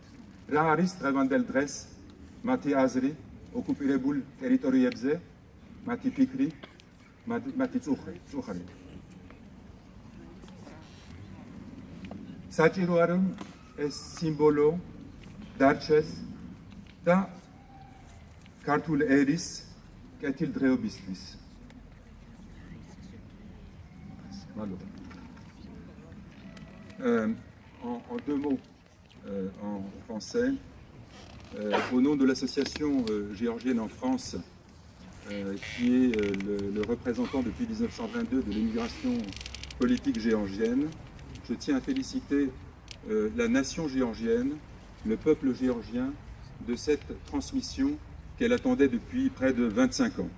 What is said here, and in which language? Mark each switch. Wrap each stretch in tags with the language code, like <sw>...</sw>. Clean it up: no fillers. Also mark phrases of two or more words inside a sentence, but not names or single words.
<ka>რა არის დღევანდელ დღეს მათი აზრი ოკუპირებულ ტერიტორიებზე, მათი ფიქრი, მათი წუხრი. საჭიროა რომ ეს სიმბოლო დარჩეს და ქართულ ერის კეთილდღეობისთვის.</ka> <fr>En deux mots, en français, au nom de l'association géorgienne en France, qui est le représentant depuis 1922 de l'immigration politique géorgienne, je tiens à féliciter la nation géorgienne, le peuple géorgien, de cette transmission qu'elle attendait depuis près de 25 ans.</fr>